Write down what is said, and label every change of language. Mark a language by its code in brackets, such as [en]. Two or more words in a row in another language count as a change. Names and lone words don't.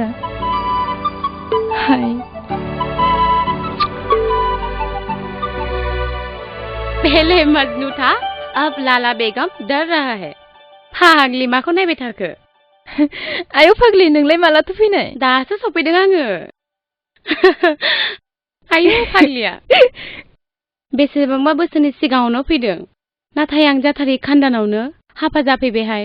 [hi] हाय, पहले मजनू था, अब लाला बेगम डर रहा है। [brx] फाग्लि माखौ नायबाय थाखो? आयौ फाग्लि, नोंलाय मालाथो फैनाय? दासो सफैदों आङो। आयौ फाग्लिया बेसेबांबा बोसोरनि सिगाङावनो फैदों, नाथाय आं जाथारै खान्दानावनो हाबा जाफैबायहाय।